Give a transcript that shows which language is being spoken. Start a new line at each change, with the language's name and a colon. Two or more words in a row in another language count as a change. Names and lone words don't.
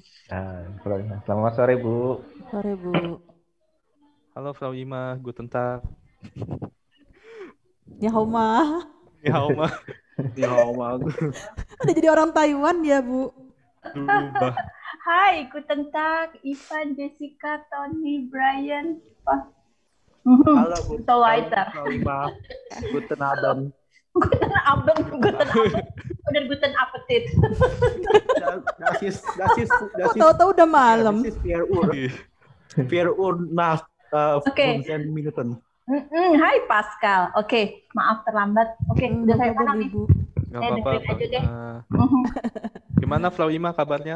German: Frau Ima.
Indonesian: Selamat sore Bu. Sore Bu.
German: Halo Frau Ima, guten Tag.
Indonesian: Ya Homa. Udah jadi orang Taiwan ya Bu. Hai,
German: guten Tag, Ivan, Jessica, Tony, Brian.
Indonesian: Halo Bu.
German: So weiter. Frau Ima. Guten Abend. Guten Abend. Udah guten Appetit.
Indonesian: Tahu-tahu udah malam.
German: Das ist 4 Uhr. 4 Uhr nach 15 Minuten.
Indonesian: Hai Pascal. Oke, maaf terlambat. Oke, udah saya tanam nih. Gak apa-apa. Gimana Flaima kabarnya?